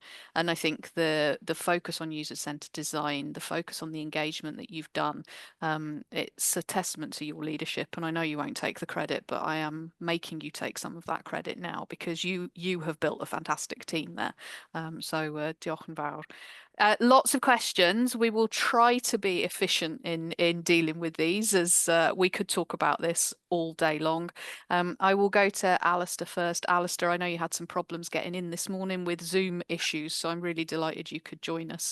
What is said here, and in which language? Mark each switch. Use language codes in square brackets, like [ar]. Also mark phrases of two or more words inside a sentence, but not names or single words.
[en] And I think the focus on user-centered design, the focus on the engagement that you've done, it's a testament to your leadership. And I know you won't take the credit, but I am making you take some of that credit now because you have built a fantastic team there. [cy] So diolch yn fawr. [en] Lots of questions. We will try to be efficient in dealing with these, as we could talk about this all day long. I will go to Alistair first. Alistair, I know you had some problems getting in this morning with Zoom issues, so I'm really delighted you could join us.